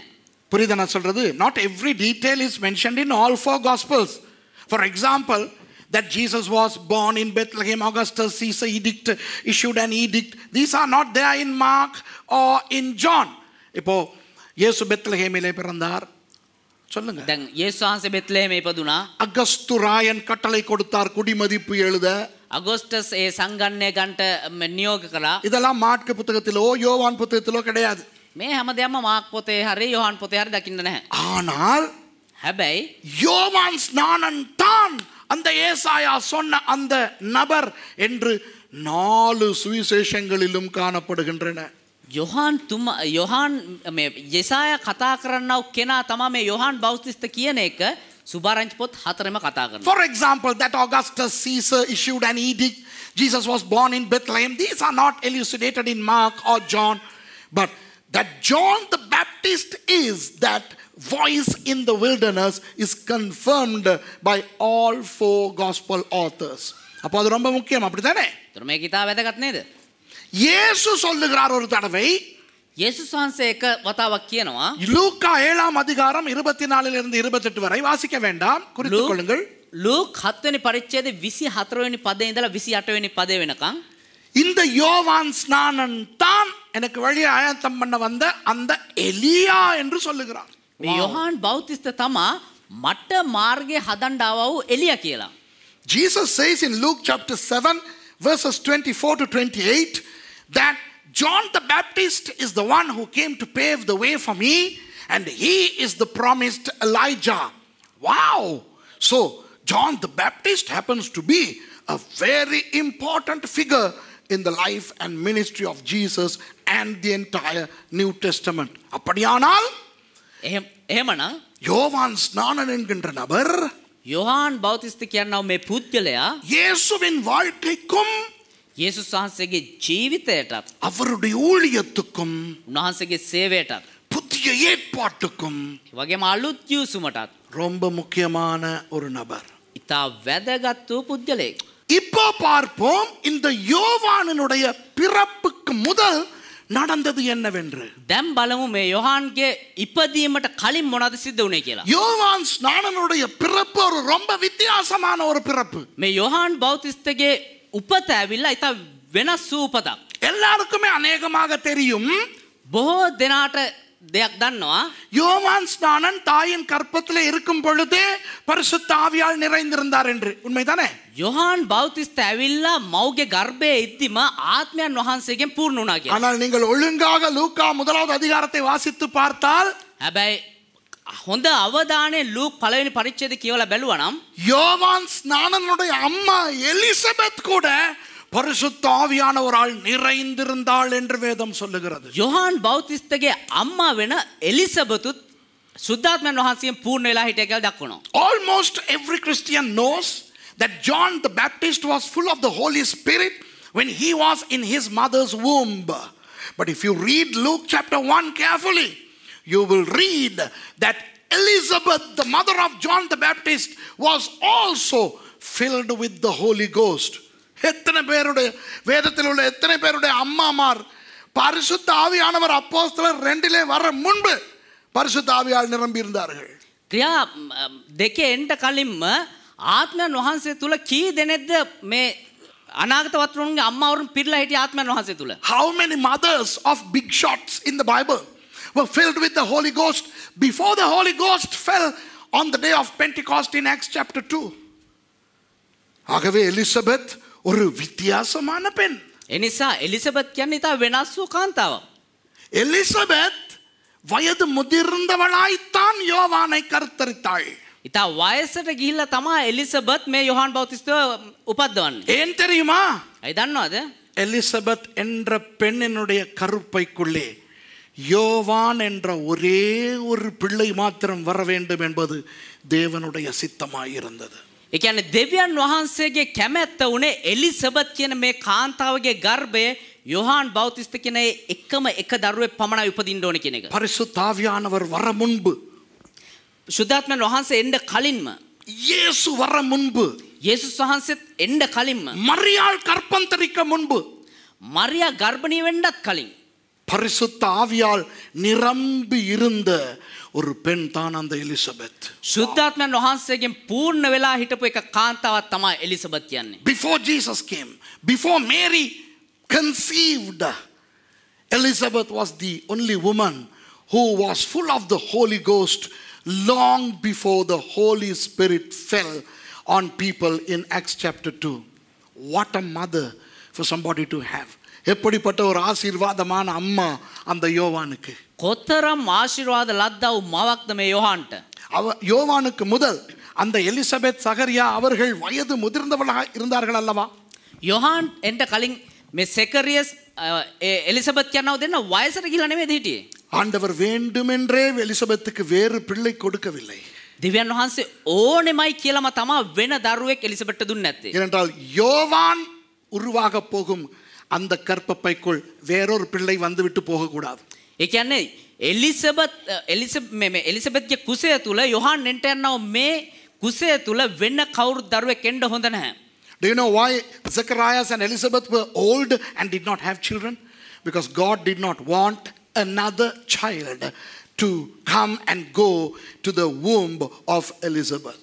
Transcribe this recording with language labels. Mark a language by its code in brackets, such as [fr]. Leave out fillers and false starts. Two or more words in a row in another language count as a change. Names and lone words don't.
[ta] புரியுதா நான் சொல்றது? [en] Not every detail is mentioned in all 4 gospels. For example, that Jesus was born in Bethlehem, Augustus Caesar edict issued an edict. These are not there in Mark or in John. [ta] இப்போ இயேசு பெத்லகேமிலே பிறந்தார் சொல்லுங்க. [si] දැන් යේසුස් වහන්සේ බෙත්ලෙහෙම ඉපදුනා. [ta] அகஸ்து ராயன் கட்டளை கொடுத்தார் குடிமதிப்பு எழுத. [si] அகஸ்டஸ் ඒ සංගණනය ගන්නට නියෝග කළා. [ta] இதெல்லாம் மாற்கு புத்தகத்திலோ யோவான் புத்தகத்திலோ கிடையாது. [si] මේ හැමදේම මාක් පොතේ හරි යොහන් පොතේ හරි දකින්න නැහැ. [ta] ஆனால் [si] හැබැයි [ta] யோவான் ஸ்நானன் தான் அந்த ஏசாயா சொன்ன அந்த நபர் என்று 4 சுவிசேஷங்களிலும் காணப்படுகின்றன. [si] යොහන් මේ යෙසායා කතා කරන්නව කෙනා තමයි මේ යොහන් බෞතිස්ත කියන එක සුභාරංචි පොත් 4ෙම කතා කරනවා. [en] For example, that Augustus Caesar issued an edict, Jesus was born in Bethlehem. These are not elucidated in Mark or John, but that John the Baptist is that voice in the wilderness is confirmed by all four gospel authors. [ta] அப்போ அது ரொம்ப முக்கியம், அப்படித்தானே? [si] මේක ඉතා වැදගත් නේද? [ta] இயேசு சொல்லுகிறார் ஒரு தடவை, [si] යේසුස් වහන්සේ එක වතාවක් කියනවා [ta] லூக்கா 7ஆம் அதிகாரம் 24 இருந்து 28 வரை வாசிக்க வேண்டாம், குறித்துக் கொள்ளுங்கள். [si] ලූක් 7 වෙනි පරිච්ඡේදයේ 24 වෙනි පදේ ඉඳලා 28 වෙනி පදේ වෙනකන් [ta] இந்த யோவான் ஸ்நானன் தான் எனக்கு வழி ஆயத்தம் பண்ண வந்த அந்த எலியா என்று சொல்லுகிறார். [si] මේ යොහාන් බෞතිස්ත තමා මට මාර්ගය හදන්න ආවා වූ එලියා කියලා. [en] Jesus says in Luke chapter 7 verses 24 to 28 that John the Baptist is the one who came to pave the way for me, and he is the promised Elijah. Wow! So John the Baptist happens to be a very important figure in the life and ministry of Jesus and the entire New Testament. [ta] அப்படியானால் [si] එහෙමනම් [ta] யோவான் ஸ்நானன் என்கின்ற நபர் [si] යොහාන් බෞතිස්ත කියනවා මේ පුද්ගලයා [ta] இயேசுவின் வாழ்க்கைக்கும் [si] යේසුස් වහන්සේගේ ජීවිතයටත් [ta] அவருடைய ஊழியத்துக்கும் [si] උන්වහන්සේගේ සේවයටත් [ta] புதிய ஏற்பாட்டுக்கும் [si] වගේම අලුත් යුසුමටත් [ta] ரொம்ப முக்கியமான ஒரு நபர். [si] ඉතා වැදගත් වූ පුද්ගලයෙක්. [ta] இப்போ பார்ப்போம் இந்த யோவானினுடைய பிறப்புக்கு முதல் நடந்தது என்னவென்று. [si] දැන් බලමු මේ යොහාන්ගේ ඉපදීමට කලින් මොනවද සිද්ධ වුනේ කියලා. [ta] யோவான் ஸ்நானனுடைய பிறப்பு ஒரு ரொம்ப வித்தியாசமான ஒரு பிறப்பு. [si] මේ යොහාන් බෞතිස්තගේ උපත ඇවිල්ලා ඉතා වෙනස් වූ උපතක්. [ta] எல்லாருக்குமே அநேகமாக தெரியும், [si] බොහෝ දෙනාට දෙයක් දන්නවා. [ta] யோவான் ஸ்நானன் தாயின் கற்பத்திலே இருக்கும் பொழுதே பரிசுத்த ஆவியால் நிறைந்திருந்தார் என்று. உண்மைதானே? [si] යොහාන් බෞතිස්ත ඇවිල්ලා මව්ගේ ගර්භයේ ඉද්දිම ආත්මයන් වහන්සේගෙන් පූර්ණ වුණා කියලා. [ta] ஆனால் நீங்கள் ஒழுங்காக லூக்கா 1வது அதிகாரத்தை வாசித்து பார்த்தால் [si] හැබැයි හොඳ අවධානයෙන් ලූක් පළවෙනි පරිච්ඡේදය කියවලා බැලුවා නම් [ta] யோவான் ஸ்நானனுடைய அம்மா எலிசபெத் கூட பரிசுத்த ஆவியானவரால் நிறைந்திருந்தாள் என்று வேதம் சொல்லுகிறது. [si] යොහාන් බෞතිස්තගේ අම්මා වෙන එලිසබෙතුත් සුද්ධාත්මයන් වහන්සේගෙන් පූර්ණ වෙලා හිටිය කියලා දක්වනවා. [en] Almost every Christian knows that John the Baptist was full of the Holy Spirit when he was in his mother's womb. But if you read Luke chapter 1 carefully, you will read that Elizabeth, the mother of John the Baptist, was also filled with the Holy Ghost. [ta] எத்தனை பேருடைய வேதத்தில் உள்ள எத்தனை பேருடைய அம்மாமார் பரிசுத்த ஆவியானவர் அப்போஸ்தலர் 2 வர முன்பு பரிசுத்த ஆவியால் நிரம்பி இருந்தார்கள். [si] ක්‍රියා දෙකේ එන්න කලින්ම ආත්මයන් වහන්සේ තුල කී දෙනෙක්ද මේ අනාගත වතුරුන්ගේ අම්මාවරුන් පිරලා හිටිය ආත්මයන් වහන්සේ තුල? [en] How many mothers of big shots in the Bible were filled with the Holy Ghost before the Holy Ghost fell on the day of Pentecost in Acts chapter 2? [ta] ஆகவே எலிசபெத் ஒரு வித்தியாசமான பெண். [si] එනිසා එලිසබෙත් කියන්නේ ඉතා වෙනස් වූ කාන්තාවක්. [ta] எலிசபெத் வயது முதிர்ந்தவளாய்த்தான் யோவானை கருத்தரித்தாள். [si] ඉතා වයසට ගිහිල්ලා තමයි එලිසබෙත් මේ යොහාන් බෞතිස්තව උපද්දවන්නේ. [ta] ஏன் தெரியுமா? [si] ඇයි දන්නවද? [ta] எலிசபெத் என்ற பெண்ணினுடைய கருப்பைக்குள்ளே யோவான் என்ற ஒரே ஒரு பிள்ளை மாத்திரம் வர வேண்டும் என்பது தேவனுடைய சித்தமாயிருந்தது. [si] ඒ කියන්නේ දෙවියන් වහන්සේගේ කැමැත්ත උනේ එලිසබෙත් කියන මේ කාන්තාවගේ ගර්භයේ යොහාන් බෞතිස්ත කියන එකම එක දරුවෙක් පමණයි උපදින්න ඕනේ කියන එක. [ta] பரிசுத்த ஆவியானவர் வர முன்பு, [si] සුද්ධාත්මයන් වහන්සේ එන්න කලින්ම, [ta] இயேசு வர முன்பு, [si] යේසුස් වහන්සේත් එන්න කලින්ම, [ta] மரியாள் கற்பந்தரிக்க முன்பு, [si] මරියා ගර්භණී වෙන්නත් කලින් [ta] பரிசுத்த ஆவியால் நிரம்பி இருந்த ஒரு பெண் தான் அந்த எலிசபெத். [si] සුද්ධාත්මයන් වහන්සේගෙන් පූර්ණ වෙලා හිටපු එක කාන්තාවක් තමයි එලිසබෙත් කියන්නේ. [en] Before Jesus came, before Mary conceived, Elizabeth was the only woman who was full of the Holy Ghost long before the Holy Spirit fell on people in Acts chapter 2. What a mother for somebody to have. [ta] எப்படிப்பட்ட ஒரு ஆசீர்வாதமான அம்மா அந்த யோவானுக்கு. [si] කොතරම් ආශිර්වාද ලද්දා වූ මවක්ද මේ යොහාන්ට. [ta] யோவானுக்கு முதல் அந்த எலிசபெத் சகரியா அவர்கள் வயது முதிர்ந்தவர்களாக இருந்தார்கள் அல்லவா? [si] යොහාන් එන්න කලින් මේ සෙකරියස් එලිසබෙත් කියනව දෙන්න වයසට ගිහලා නෙමෙයි හිටියේ. [ta] ஆண்டவர் வேண்டுமென்றே எலிசபெத்துக்கு வேறு பிள்ளை கொடுக்கவில்லை. [si] දෙවියන් වහන්සේ ඕනෙමයි කියලාම තමයි වෙන දරුවෙක් එලිසබෙත්ට දුන්නේ නැත්තේ. [ta] ஏனென்றால் யோவான் உருவாக போகும் அந்த கற்பப்பைக்குள் வேறொரு பிள்ளை வந்துவிட்டு போகக்கூடாது. [si] ඒ කියන්නේ එලිසබෙත්ගේ කුසය තුල යොහාන් එන්ට යනවා මේ කුසය තුල වෙන කවුරු දරුවෙක් එන්න හොඳ නැහැ. [en] Do you know why Zacharias and Elizabeth were old and did not have children? Because God did not want another child to come and go to the womb of Elizabeth.